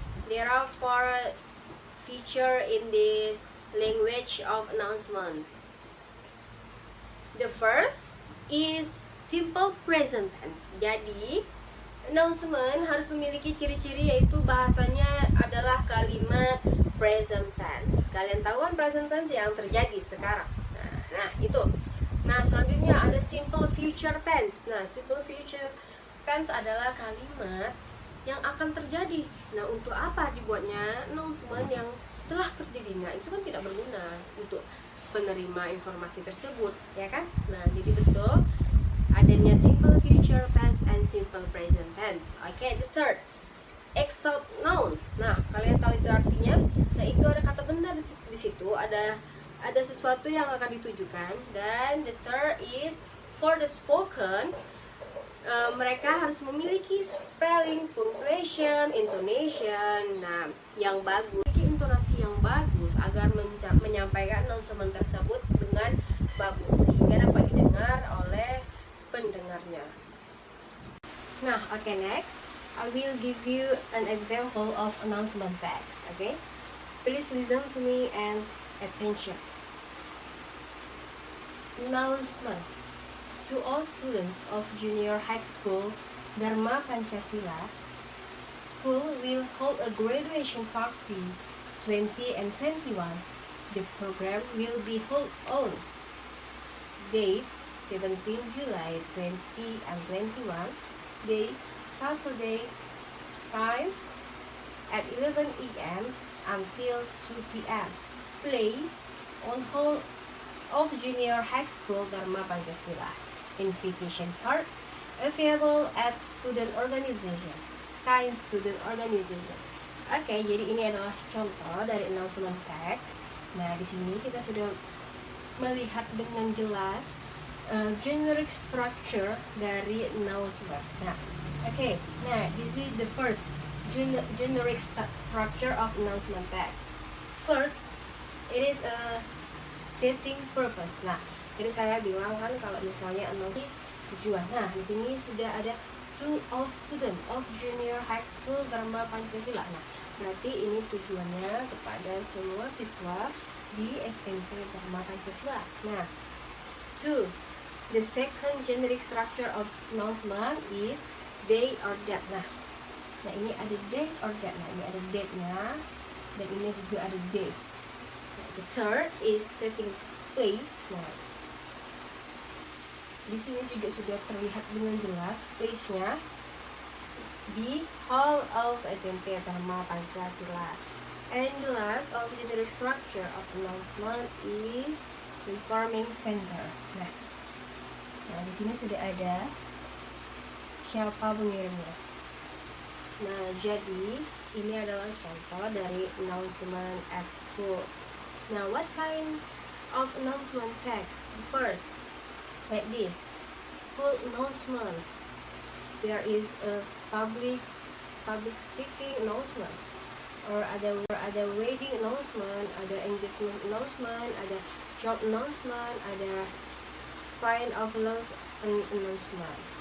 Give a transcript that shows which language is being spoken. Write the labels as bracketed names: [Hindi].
[English] There are four feature in this language of announcement. The first is simple present tense. [Indonesian] Jadi announcement harus memiliki ciri-ciri, yaitu bahasanya adalah kalimat present tense. Kalian tahu kan present tense yang terjadi sekarang. Nah itu. Nah selanjutnya ada simple future tense. Nah simple future tense adalah kalimat yang akan terjadi. Nah untuk apa dibuatnya announcement yang telah terjadi? Nah itu kan tidak berguna untuk penerima informasi tersebut, ya kan? Nah jadi betul adanya simple future tense and simple present tense. [English] Okay, the third, exalt noun. [Indonesian] Nah kalian tahu itu artinya? Nah itu ada kata benda di situ, ada sesuatu yang akan ditujukan. [English] Dan the third is for the spoken. [Indonesian] Mereka harus memiliki spelling, punctuation, intonation, nah yang bagus, memiliki intonasi yang bagus agar menyampaikan announcement tersebut dengan bagus sehingga dapat didengar oleh pendengarnya. [English] Nah, okay, next I will give you an example of announcement text. Okay, please listen to me and attention. Announcement. To all students of Junior High School Dharma Pancasila, school will hold a graduation party 20 and 21. The program will be held on date 17 July 20 and 21. Date Saturday, time at 11 a.m. until 2 p.m. Place on hall of Junior High School Dharma Pancasila. Invitation card available at student organization, science student organization. [Indonesian] Oke, jadi ini adalah contoh dari announcement text. Nah, di sini kita sudah melihat dengan jelas generic structure dari announcement. Nah, oke. [English] Nah, this is the first generic structure of announcement text. First, it is a stating purpose. [Indonesian] Nah, jadi saya bilang kan kalau misalnya announcement tujuan. Nah, di sini sudah ada [English] to all student of Junior High School Dharma Pancasila. [Indonesian] Nah, berarti ini tujuannya kepada semua siswa di SMP Dharma Pancasila. [English] Nah, two, the second generic structure of announcement is day or date. [Indonesian] Nah, ini ada [English] date or date. [Indonesian] Nah, ini ada date-nya dan ini juga ada date. [English] Nah, the third is stating place. [Indonesian] Nah, di sini juga sudah terlihat dengan jelas place-nya di Hall of SMP Dharma Pancasila. [English] And the last of the generic structure of announcement is informing center. [Indonesian] Nah, di sini sudah ada siapa pengirimnya. Nah, jadi ini adalah contoh dari announcement at school. [English] Now, what kind of announcement text? First, like this, school announcement. There is a public speaking announcement, or ada wedding announcement, ada engagement announcement, ada job announcement, ada find of loss announcement.